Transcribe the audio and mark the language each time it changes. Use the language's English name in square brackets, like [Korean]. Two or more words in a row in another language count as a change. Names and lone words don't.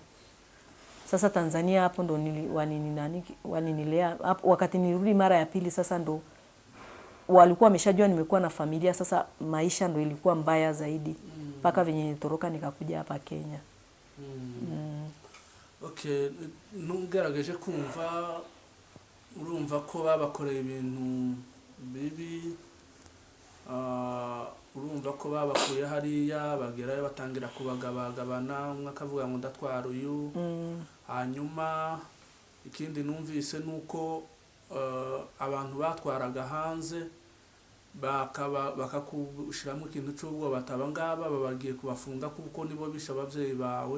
[Swahili] Sasa Tanzania hapo ndo waninilea. Wakati nilirudi mara ya pili sasa ndo walikuwa wameshajua nimekuwa na familia. Sasa maisha ndo ilikuwa mbaya zaidi. Paka venye nitoroka nikakuja hapa Kenya. [Kinyarwanda] Okay, nugerageje kumva urumva ko babakoreye ibintu bibi, urumva ko babakuye hariya bagerayo batangira kubagabagabana, umwe akavuga ngo ndatwara uyu. Hanyuma ikindi numvise nuko abantu batwaraga hanze bakakushiramo ikintu cy'ubwoba, bataba ngaba babagiye kubafunga kuko nibo bishe ababyeyi bawe.